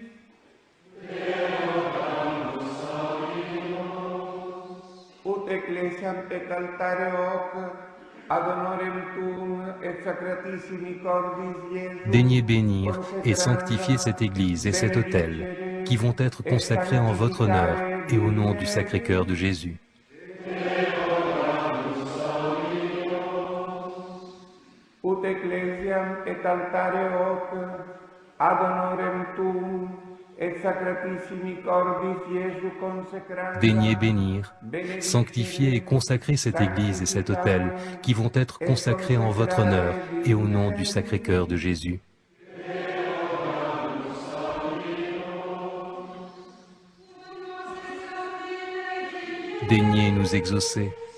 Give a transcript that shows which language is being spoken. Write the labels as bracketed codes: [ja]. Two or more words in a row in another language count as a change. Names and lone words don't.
[fr] Daignez bénir et sanctifier cette Église et cet autel, qui vont être consacrés en votre honneur et au nom du Sacré-Cœur de Jésus. [la] Ut ecclesiam et altare hoc ad honorem tuum et sacratissimi cordis Iesu consecranda. [fr] Daignez bénir, sanctifier et consacrer cette Église et cet autel, qui vont être consacrés en votre honneur et au nom du Sacré-Cœur de Jésus. Daignez nous exaucer.